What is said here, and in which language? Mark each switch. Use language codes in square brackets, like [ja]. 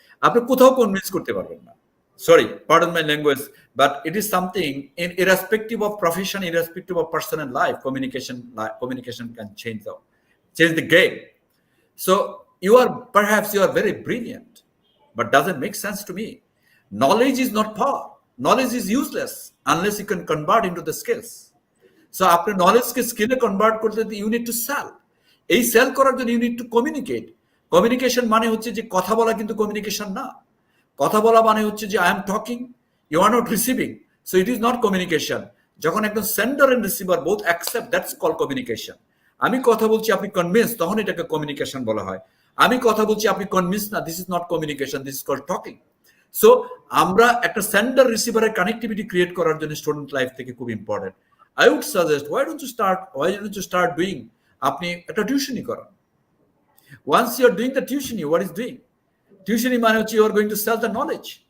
[bn] আপনি কোথাও কনভিন্স করতে পারবেন না। [en] Sorry, pardon my language, but it is something irrespective of profession, irrespective of personal life, communication can change the game. So perhaps you are very brilliant, but doesn't make sense to me. Knowledge is not power. Knowledge is useless unless you can convert into the skills. So after knowledge কে skill এ convert করতে, you need to sell. [bn] এই sell করার জন্য [en] you need to communicate. [bn] Communication মানে হচ্ছে যে কথা বলা, কিন্তু communication না। কথা বলা মানে হচ্ছে যে [en] I am talking, you are not receiving, so it is not communication. [bn] যখন একদম [en] sender and receiver both accept, that's called communication. [bn] আমি কথা বলছি, আপনি convince, তখন এটাকে communication বলা হয়। আমি কথা বলছি, আপনি convince না, [en] this is not communication, this is called talking. [bn] So আমরা একটা সেন্ডার রিসিভারের কানেক্টিভিটি ক্রিয়েট করার জন্য স্টুডেন্ট লাইফ থেকে খুব important. [en] I would suggest why don't you start doing, [bn] আপনি একটা টিউশনি করান। [en] Once you are doing the টিউশনি, what is doing? টিউশনি মানে হচ্ছে you are going to sell the knowledge.